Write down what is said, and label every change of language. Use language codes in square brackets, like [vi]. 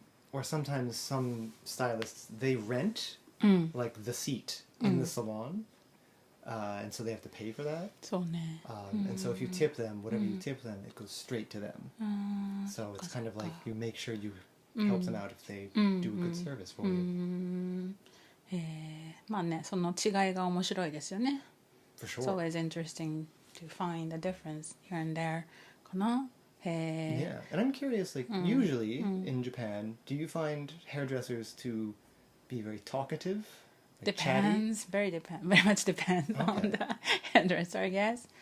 [en] Or sometimes some stylists, they rent the seat in the salon, and so they have to pay for that. [ja] そうね。 [en] And so if you tip them, whatever you tip them, it goes straight to them. So it's kind of you make sure you help them out if they do a good service for you. [ja] まあね、その違いが面白いですよね。 [en] For sure. It's always interesting to find the difference here and there. [ja] かな。 [en] Yeah, and I'm curious, usually in Japan, do you find hairdressers to be very talkative? Depends, very much depends on the hairdresser, I guess.